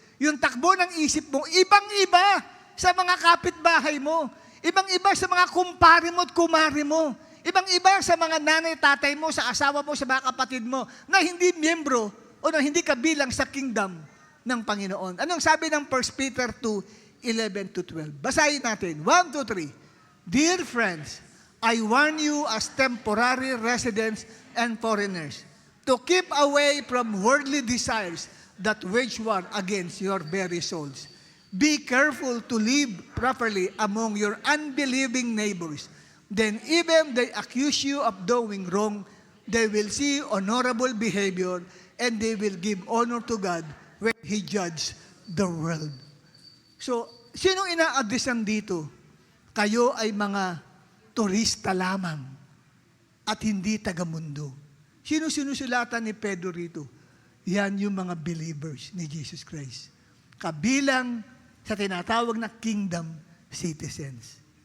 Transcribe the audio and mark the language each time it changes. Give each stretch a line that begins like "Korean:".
Filipino: Yung takbo ng isip mo, ibang-iba sa mga kapitbahay mo. Ibang-iba sa mga kumpare mo at kumare mo. Ibang-iba sa mga nanay, tatay mo, sa asawa mo, sa mga kapatid mo, na hindi miyembro o na hindi kabilang sa kingdom ng Panginoon. Anong sabi ng 1 Peter 2:11-12? Basahin natin. 1, 2, 3.
English: Dear friends, I warn you as temporary residents and foreigners to keep away from worldly desires that wage war against your very souls. Be careful to live properly among your unbelieving neighbors. Then even they accuse you of doing wrong, they will see honorable behavior and they will give honor to God when He judges the world.
Filipino: So, sino ina-addressan dito? Kayo ay mga turista lamang at hindi taga-mundo. Sino sinusulatan ni Pedro rito? Yan yung mga believers ni Jesus Christ. Kabilang sa tinatawag na kingdom citizens.